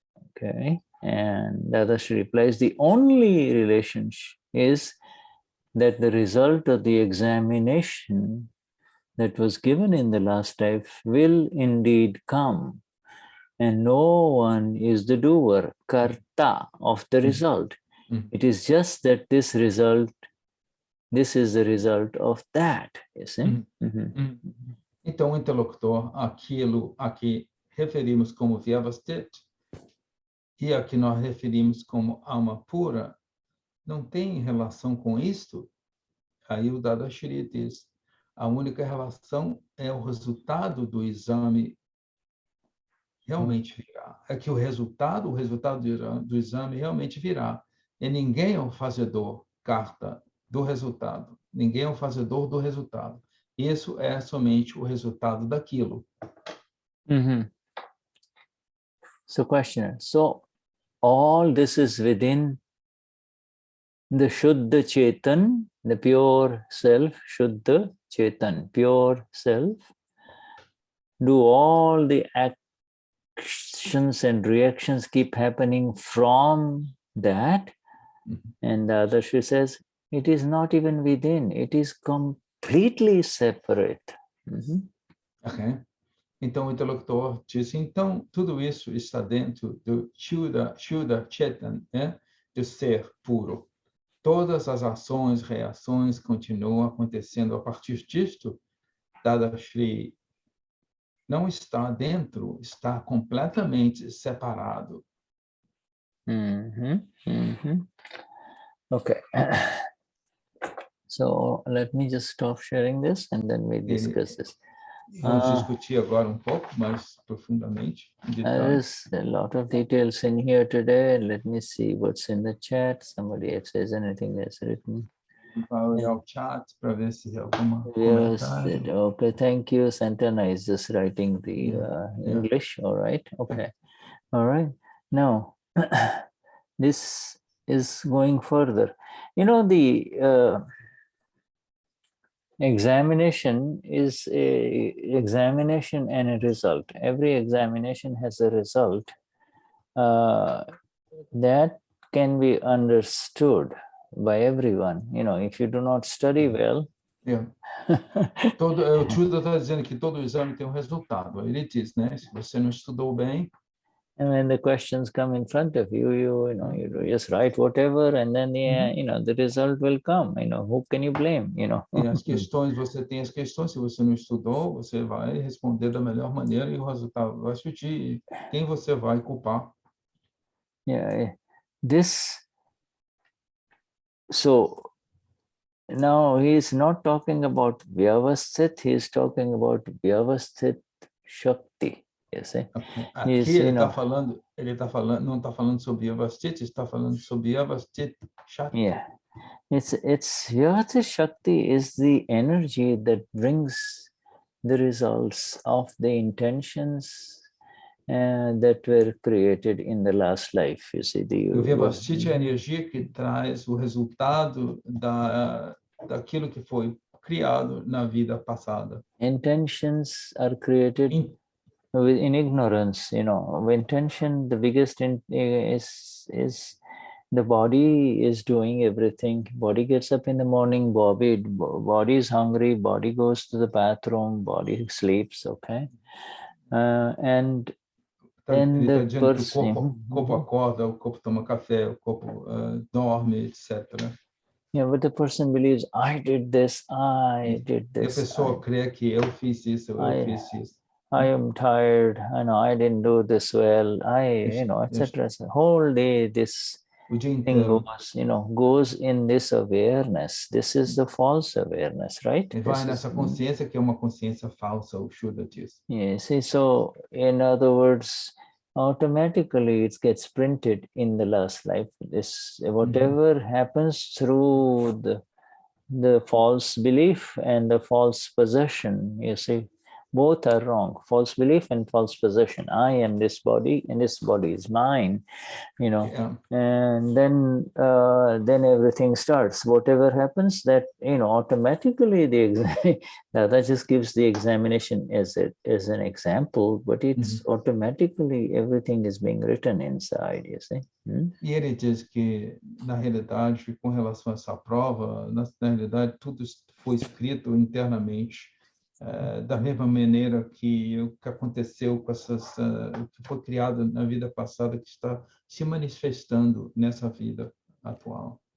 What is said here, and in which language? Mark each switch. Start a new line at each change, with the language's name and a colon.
English: Okay, and Dadashri replies, the only relationship is that the result of the examination that was given in the last life will indeed come. And no one is the doer, karta, of the result. It is just that this is the result of that, you see?
Portuguese: Então, o interlocutor, aquilo a que referimos como Vyavasthit e a que nós referimos como alma pura, não tem relação com isto? Aí o Dadashri diz, a única relação é o resultado do exame realmente virá. É que o resultado do exame realmente virá. E ninguém é o fazedor, carta, do resultado. Ninguém é o fazedor do resultado. Isso é somente o resultado daquilo.
English: So, questioner, so all this is within the Shuddha Chetan, the pure self, Shuddha Chetan, pure self. Do all the actions and reactions keep happening from that? And the other she says, it is not even within, it is completely separate. Okay.
Portuguese: Então, o interlocutor diz, então, tudo isso está dentro do Shuddha Chetan, né? Do ser puro. Todas as ações, reações continuam acontecendo a partir disto. Dadashri não está dentro, está completamente separado.
English: Okay. So let me just stop sharing this and then we discuss this.
Portuguese: Vamos discutir agora pouco mais profundamente.
English: There's a lot of details in here today. Let me see what's in the chat. Somebody if there's anything that's written.
Portuguese: Para olhar o chat para ver se alguma comentário.
English: Okay, thank you. Santana is just writing the English. All right. Okay. All right. Now, this is going further. You know, the examination is a examination and a result. Every examination has a result that can be understood by everyone. You know, if you do not study well.
Portuguese: O Shuddha está dizendo que todo exame tem resultado. Ele diz, né? Se você não estudou bem,
English: And when the questions come in front of you, you just write whatever, and then the result will come. Who can you blame?
Portuguese: E as questões, você tem as questões, se você não estudou, você vai responder da melhor maneira e o resultado vai surgir. Quem você vai culpar?
English: Yeah, so now he is not talking about Vyavasthit, he is talking about Vyavasthit Shakti.
Portuguese: Aqui ele está falando, não está falando sobre Vyavasthit, está falando sobre Vyavasthit Shakti.
English: Yeah, it's Vyavasthit Shakti is the energy that brings the results of the intentions that were created in the last life. You see,
Portuguese: o Vyavasthit é a energia que traz o resultado daquilo que foi criado na vida passada.
English: Intentions are created in ignorance. Intention, the biggest is the body is doing everything. Body gets up in the morning, body is hungry, body goes to the bathroom, body sleeps, okay? And then the person...
Portuguese: O corpo acorda, o corpo toma café, o corpo dorme, etc.
English: Yeah, but the person believes, I did this, I did this.
Portuguese: E a pessoa crê que eu fiz isso, eu fiz isso.
English: I am tired, I didn't do this well, etc. Whole day this thing goes in this awareness. This is the false awareness, right?
Portuguese: E vai nessa consciência que é uma consciência falsa, o Shuddha diz.
English: Yeah, see, so in other words, automatically it gets printed in the last life. This whatever happens through the false belief and the false possession, you see, both are wrong. False belief and false possession. I am this body and this body is mine, and then everything starts. Whatever happens, that automatically that just gives the examination as an example, but it's automatically everything is being written inside, you see.
Portuguese: E ele diz que na realidade, com relação a essa prova, na realidade tudo foi escrito internamente. Da mesma maneira que o que aconteceu com essas, o que foi criado na vida passada, que está se manifestando nessa vida atual.